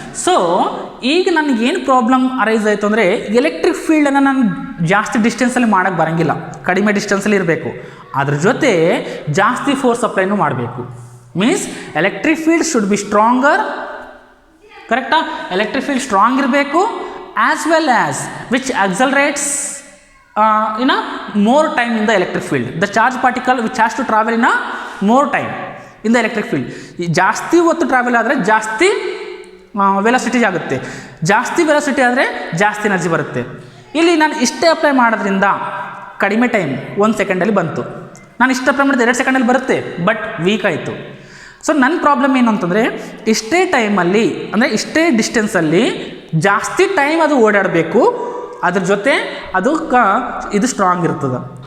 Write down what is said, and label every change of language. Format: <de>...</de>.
<kn>So ಈಗ ನನಗೇನು problem arise ಆಯಿತು ಅಂದರೆ ಎಲೆಕ್ಟ್ರಿಕ್ ಫೀಲ್ಡನ್ನು ನಾನು ಜಾಸ್ತಿ ಡಿಸ್ಟೆನ್ಸಲ್ಲಿ ಮಾಡೋಕ್ಕೆ ಬರೋಂಗಿಲ್ಲ, ಕಡಿಮೆ ಡಿಸ್ಟೆನ್ಸಲ್ಲಿ ಇರಬೇಕು. ಅದ್ರ ಜೊತೆ ಜಾಸ್ತಿ ಫೋರ್ಸ್ ಅಪ್ಲೈನೂ ಮಾಡಬೇಕು.</kn> <en>means electric field should be stronger,</en> <kn>ಕರೆಕ್ಟಾ? ಎಲೆಕ್ಟ್ರಿಕ್ ಫೀಲ್ಡ್ ಸ್ಟ್ರಾಂಗ್ ಇರಬೇಕು,</kn> <en>As well as which accelerates in a more time in the electric field. The charge particle which has to travel in a more time in the electric field.</en> <kn>ಜಾಸ್ತಿ ಹೊತ್ತು travel ಆದರೆ ಜಾಸ್ತಿ velocity ಆಗುತ್ತೆ, ಜಾಸ್ತಿ velocity ಆದರೆ ಜಾಸ್ತಿ energy ಬರುತ್ತೆ. ಇಲ್ಲಿ ನಾನು ಇಷ್ಟೇ ಅಪ್ಲೈ ಮಾಡೋದ್ರಿಂದ ಕಡಿಮೆ ಟೈಮ್ 1 ಸೆಕೆಂಡಲ್ಲಿ ಬಂತು. ನಾನು ಇಷ್ಟು ಅಪ್ಲೈ ಮಾಡಿದ್ರೆ 2 ಸೆಕೆಂಡಲ್ಲಿ ಬರುತ್ತೆ, ಬಟ್ ವೀಕ್ ಆಯಿತು. ಸೊ ನನ್ನ ಪ್ರಾಬ್ಲಮ್ ಏನು ಅಂತಂದರೆ ಇಷ್ಟೇ ಟೈಮಲ್ಲಿ ಅಂದರೆ ಇಷ್ಟೇ ಡಿಸ್ಟೆನ್ಸಲ್ಲಿ ಜಾಸ್ತಿ ಟೈಮ್ ಅದು ಓಡಾಡಬೇಕು, ಅದ್ರ ಜೊತೆ ಅದು ಇದು ಸ್ಟ್ರಾಂಗ್ ಇರ್ತದೆ.</kn>